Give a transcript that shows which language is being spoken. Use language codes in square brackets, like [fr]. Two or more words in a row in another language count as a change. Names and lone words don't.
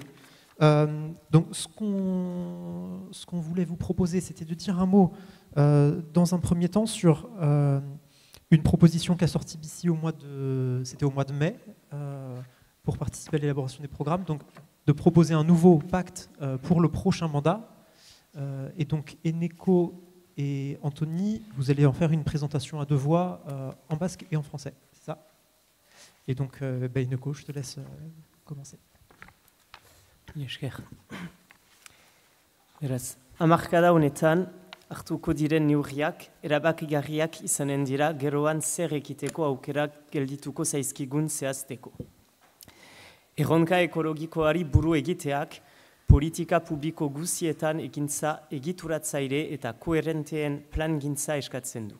[fr] Donc, ce qu'on voulait vous proposer, c'était de dire un mot, dans un premier temps, sur une proposition qu'a sortie BC au mois de mai, pour participer à l'élaboration des programmes, donc de proposer un nouveau pacte pour le prochain mandat. Et donc Eneko et Anthony, vous allez en faire une présentation à 2 voix, en basque et en français, c'est ça? Et donc Eneko, je te laisse commencer. [eu] Esker. Beraz, hamarkada honetan hartuko diren neurriak erabakigarriak izanen dira geroan zer ekiteko aukerak geldituko zaizkigun zehazteko. Erronka ekologikoari buru egiteak politika publiko guzietan ekintza egituratzaile eta koherenteen plangintza eskatzen du.